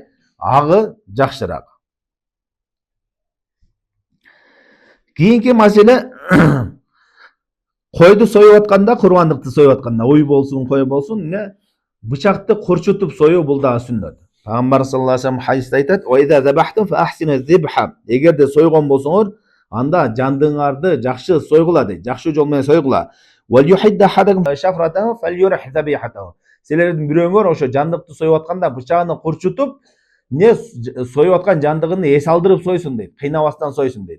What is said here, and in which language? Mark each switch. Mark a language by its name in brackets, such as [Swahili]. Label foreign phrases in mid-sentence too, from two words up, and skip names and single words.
[Kyrgyz] Агы жакшыраак. Кийинки маселе койду союп атканда, курбандыкты союп атканда, уй болсун, кой болсун, эмне? Бычакты курчутуп союу бул дагы сүннөт. Пайгамбар [Arabic] صلى الله عليه وسلم [Kyrgyz] хадисте айтат: [Arabic] "وإذا ذبحتم فأحسنوا الذبحة." [Kyrgyz] Эгерде сойгон болсоңор, анда жандыгыңарды жакшы сойгула дейт, жакшы жол менен сойгула. [Arabic] وليحد أحدكم شفرته فليرح ذبيحته. [Kyrgyz] Силердин бирөөңөр ошо жандыкты союп атканда бычагын курчутуп, не союп аткан жандыгын эс алдырып сойсун дейт, кыйнабастан сойсун дейт.